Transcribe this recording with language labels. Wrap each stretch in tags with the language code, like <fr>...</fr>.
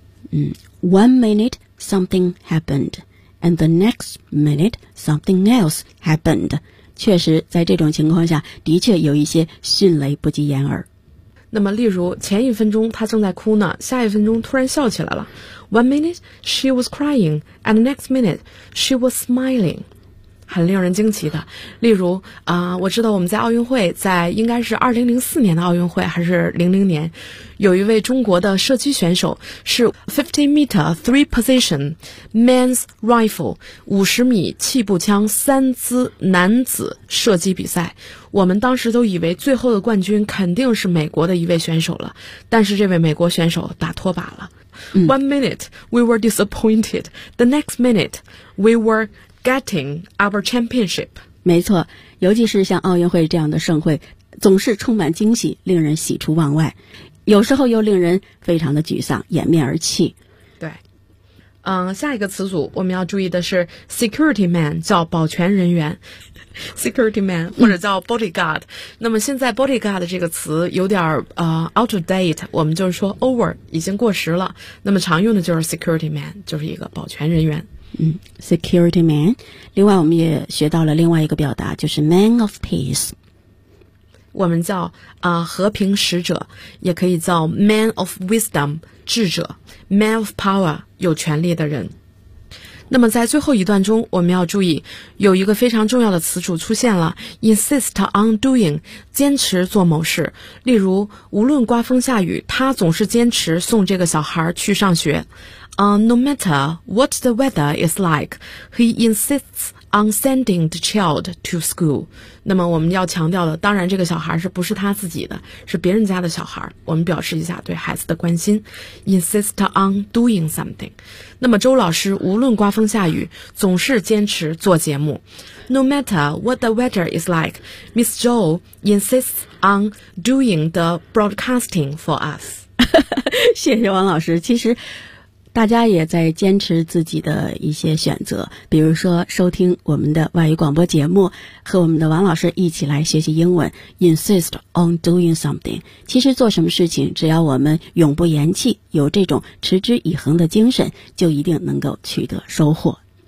<en>嗯， one minute something happened and the next minute something else happened，</en> <zh>确实在这种情况下的确有一些迅雷不及掩耳。那么例如前一分钟她正在哭呢，下一分钟突然笑起来了。</zh> <en>One minute she was crying and the next minute she was smiling，</en> <zh>很令人惊奇的。例如我知道我们在奥运会，在应该是2004年的奥运会还是00年，有一位中国的射击选手是</zh> <en>50m three position men's rifle，</en> <zh>50米气步枪三姿男子射击比赛。我们当时都以为最后的冠军肯定是美国的一位选手了，但是这位美国选手打拖把了。</zh> <en>One minute we were disappointed， the next minute we wereGetting our championship，</en> <zh>没错，尤其是像奥运会这样的盛会，总是充满惊喜，令人喜出望外，有时候又令人非常的沮丧，掩面而泣。对，下一个词组我们要注意的是 security man， 叫保全人员。 Security man 或者叫 bodyguard、那么现在 bodyguard 这个词有点out of date， 我们就是说 over 已经过时了，那么常用的就是 security man， 就是一个保全人员。 Security man。 另外我们也学到了另外一个表达，就是</zh> <en>man of peace，</en> <zh>我们叫和平使者，也可以叫</zh> <en>man of wisdom</en> <zh>智者，</zh> <en>man of power</en> <zh>有权力的人。那么在最后一段中我们要注意有一个非常重要的词组出现了，</zh> <en>insist on doing，</en> <zh>坚持做某事。例如无论刮风下雨他总是坚持送这个小孩去上学。</zh> <en>No matter what the weather is like， he insists on sending the child to school。</en> <zh>那么我们要强调的，当然这个小孩是不是他自己的，是别人家的小孩，我们表示一下对孩子的关心。</zh> <en>insist on doing something，</en> <zh>那么周老师无论刮风下雨总是坚持做节目。</zh> <en>No matter what the weather is like， Miss Zhou insists on doing the broadcasting for us。</en> <zh>谢谢王老师。其实大家也在坚持自己的一些选择，比如说收听我们的外语广播节目，和我们的王老师一起来学习英文。</zh> <en>insist on doing something，</en> <zh>其实做什么事情只要我们永不言弃，有这种持之以恒的精神，就一定能够取得收获。</zh>